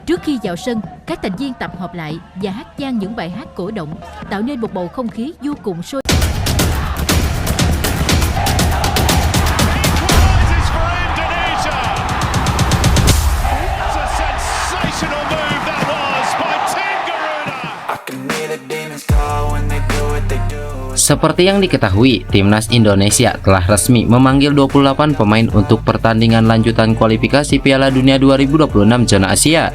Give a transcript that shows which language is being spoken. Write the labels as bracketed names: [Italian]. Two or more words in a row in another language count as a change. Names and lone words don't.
[Vietnamese] Trước khi vào sân, các thành viên tập hợp lại và hát vang những bài hát cổ động, tạo nên một bầu không khí vô cùng sôi. [Indonesian] Seperti yang diketahui, Timnas Indonesia telah resmi memanggil 28 pemain untuk pertandingan lanjutan kualifikasi Piala Dunia 2026 zona Asia.